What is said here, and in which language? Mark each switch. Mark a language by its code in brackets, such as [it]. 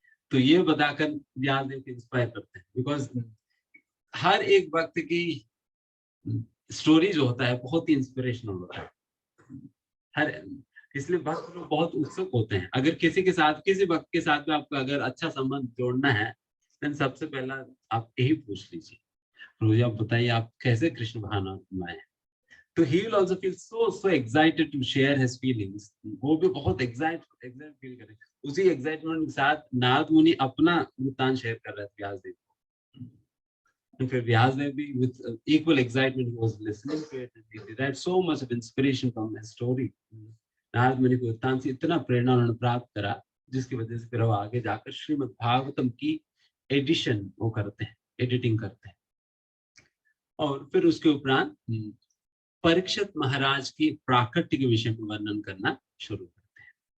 [hi] तो ये बताकर व्यासदेव को इंस्पायर करते हैं, बिकॉज हर एक वक्त की स्टोरी जो होता है बहुत ही इंस्पिरेशनल होता है। हर इसलिए भक्त लोग बहुत उत्सुक होते हैं। अगर किसी के साथ, किसी भक्त के साथ में आपको अगर अच्छा संबंध जोड़ना है, तो सबसे पहला आप यही पूछ लीजिए, रोज आप बताइए आप कैसे कृष्ण भावना में। तो [en] he will also feel so excited to share his feelings. [hi] वो भी बहुत excited फील करे। उसी एक्साइटमेंट के साथ नारद मुनि अपना वृत्तांत शेयर कर रहे थे व्यासदेव को। फिर व्यासदेव भी [en] with equal excitement he was listening to it and he derived so much of inspiration from his story. [hi] Narad मुनि को वृत्तांत से इतना प्रेरणा उन्होंने प्राप्त करा, जिसकी वजह से फिर वो आगे जाकर श्रीमद् भागवतम की एडिशन वो करते हैं, एडिटिंग करते हैं। और फिर उसके उपरांत परीक्षित महाराज की प्राकट्य के विषय में वर्णन करना शुरू करते हैं।